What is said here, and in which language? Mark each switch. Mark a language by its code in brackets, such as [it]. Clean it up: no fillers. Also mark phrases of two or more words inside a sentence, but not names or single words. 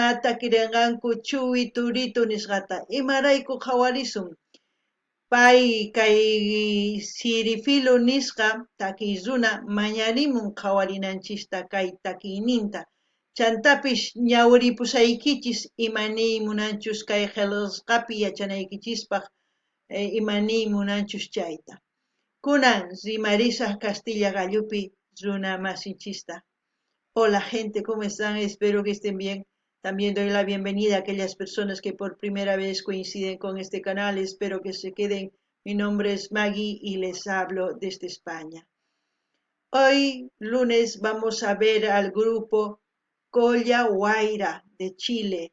[qu] takirinqanku Chuwi Turito nisqata imarayku qhawarisun pay kay Sirifilo nisqa takiy runa mañarimun qhawarinanchista kay takiyninta chantapish ñawripusaykichis imaniy munanchus kay qillqasqapi yachanaykichispaq imaniy munanchus chayta kunan rimarisaq Castilla gallupi runa masinchista. [es] Hola gente, ¿cómo están? Espero que estén bien. También doy la bienvenida a aquellas personas que por primera vez coinciden con este canal. Espero que se queden. Mi nombre es Maggie y les hablo desde España. Hoy, lunes, vamos a ver al grupo Colla Guaira de Chile.